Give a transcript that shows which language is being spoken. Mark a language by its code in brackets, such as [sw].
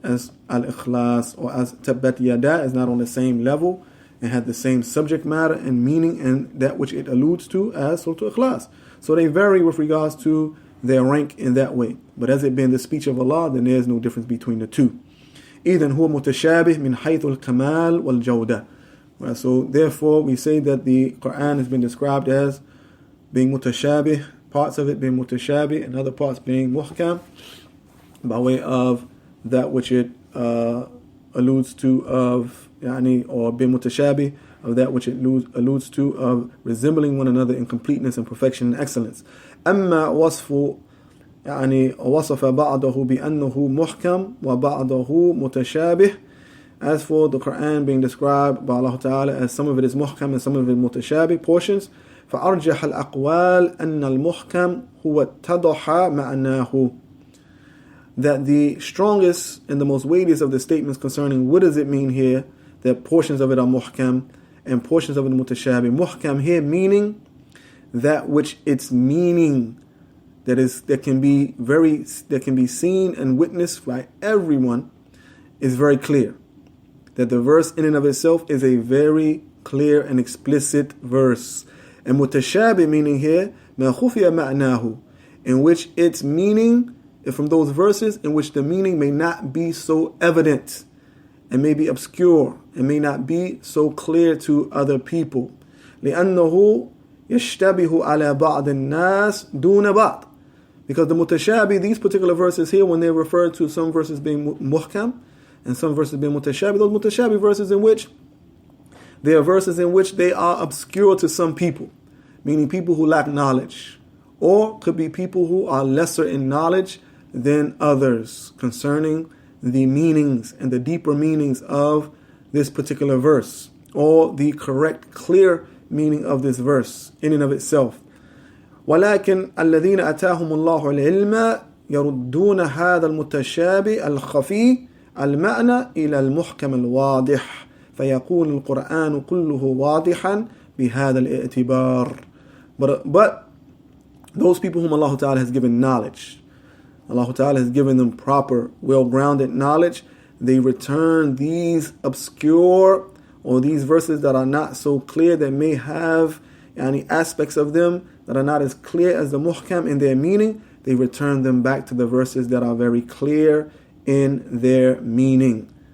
[en] As Al-Ikhlas, or as Tabbat Yada is not on the same level and had the same subject matter and meaning and that which it alludes to as Surah Al-Ikhlas. So they vary with regards to their rank in that way. But as it being the speech of Allah, then there is no difference between the two. [ar] إذن هو متشابه من حيث الكمال والجودة. [en] So therefore we say that the Quran has been described as being mutashabih, parts of it being mutashabih and other parts being muhkam, by way of that which it alludes to of or being mutashabih, of that which it alludes to of resembling one another in completeness and perfection and excellence. [ar] أما وصف وصف بعضه بأنه محكم وبعضه متشابه. [en] As for the Quran being described by Allah Ta'ala as some of it is muhkam and some of it mutashabih portions, [ar] فأرجح الأقوال أن المحكم هو اتضح معناه. [en] That the strongest and the most weightiest of the statements concerning what does it mean here, that portions of it are muhkam and portions of it mutashabih. Muhkam here meaning that which its meaning that can be seen and witnessed by everyone is very clear. That the verse in and of itself is a very clear and explicit verse. And mutashabih meaning here [ar] ma khufiya ma'nahu, [en] in which its meaning is from those verses in which the meaning may not be so evident and may be obscure and may not be so clear to other people. [ar] لأنه يشتبه على بعض الناس دون بعض. [en] Because the mutashabih, these particular verses here, when they refer to some verses being muhkam and some verses being mutashabih, those mutashabih verses in which they are verses in which they are obscure to some people, meaning people who lack knowledge, or could be people who are lesser in knowledge than others concerning the meanings and the deeper meanings of this particular verse, or the correct, clear meaning of this verse in and of itself. [ar] ولكن الذين أتاهم الله العلم يردون هذا المتشابه الخفي المعنى إلى المحكم الواضح فيكون القرآن كله واضحا بهذا الاعتبار. [en] But those people whom Allah Ta'ala has given knowledge, Allah Ta'ala has given them proper, well-grounded knowledge, they return these obscure or these verses that are not so clear, that may have any aspects of them that are not as clear as the muhkam in their meaning, they return them back to the verses that are very clear in their meaning.